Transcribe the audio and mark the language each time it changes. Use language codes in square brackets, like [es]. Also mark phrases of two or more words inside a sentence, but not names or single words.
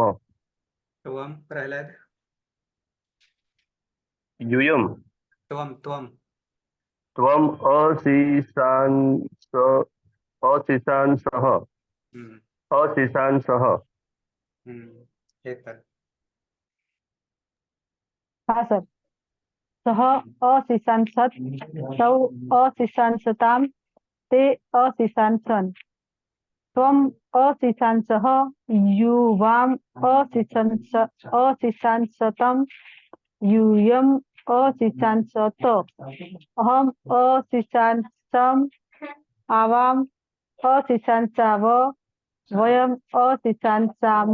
[sa] त्वम प्रहलाद यूयम् त्वम त्वम त्वम् अशिशांसः अशिशांसः हेतल [gu] હા સર. [sa] સહ અશિશાંસત તૌ અશિશાંસતામ તે અશિશાંસन् त्वम् अशिशांसः युवाम् अशिशांसतं यूयम् अशिशांसत अहम् अशिशांसम् आवाम् अशिशांसाव वयम् अशिशांसाम.